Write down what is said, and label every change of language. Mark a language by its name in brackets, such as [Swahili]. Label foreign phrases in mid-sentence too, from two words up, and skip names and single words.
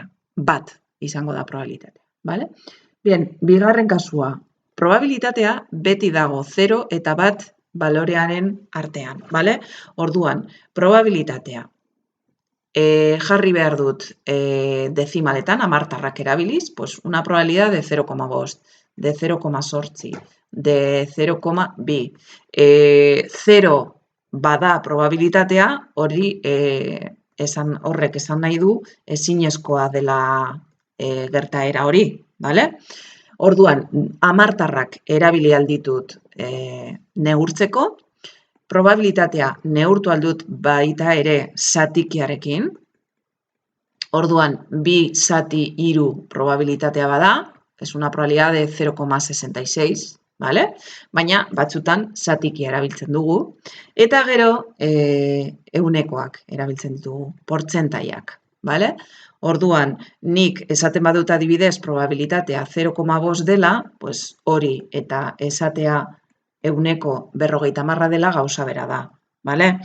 [Basque] 1 izango da probabilitatea. [Spanish] Vale? Bien, [Basque] bigarren kasua. Probabilitatea beti dago 0 eta 1 balorearen artean. Vale? Orduan, probabilitatea jarri behar dut dezimaletan, hamartarrak erabiliz, [Spanish] pues una probabilidad de 0,5, de 0,8, de 0,2. [Basque] 0 bada probabilitatea, horrek esan nahi du ezinezkoa dela gertaera hori, bale? Orduan, hamartarrak erabili alditut neurtzeko, probabilitatea neurtu aldut baita ere zatikiarekin, Orduan, 2 zati 3 probabilitatea bada, [Spanish] es una probabilidad de 0,66, ¿vale? [Basque] Baina batzutan zatiki erabiltzen dugu. Eta gero, eunekoak erabiltzen ditugu, portzentaiak, ¿vale? Orduan, nik esaten badut adibidez probabilitatea 0,5 dela, pues hori eta esatea euneko 50 dela gauza bera da, ¿vale?